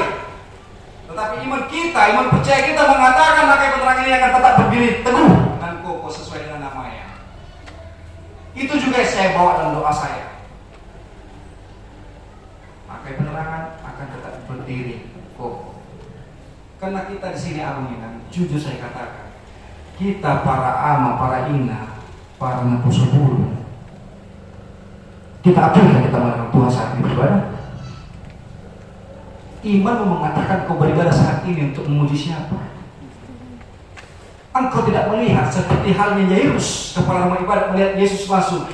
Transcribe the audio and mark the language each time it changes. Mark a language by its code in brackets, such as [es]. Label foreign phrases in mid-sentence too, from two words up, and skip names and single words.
[id] Tetapi iman kita, iman percaya kita mengatakan Hakai penerangan ini akan tetap berdiri teguh dan kokoh sesuai dengan namanya. Itu juga yang saya bawa dalam doa saya. Hakai penerangan akan tetap berdiri kokoh. Karena kita di sini aminan, jujur saya katakan, kita para ama, para ina, para Poso Guru, kita apakah kita melakukan Tuhan saat ini beribadah? Iman mengatakan kau beribadah saat ini untuk memuji siapa? Engkau tidak melihat seperti halnya Yairus, kepala rumah ibadat, melihat Yesus langsung.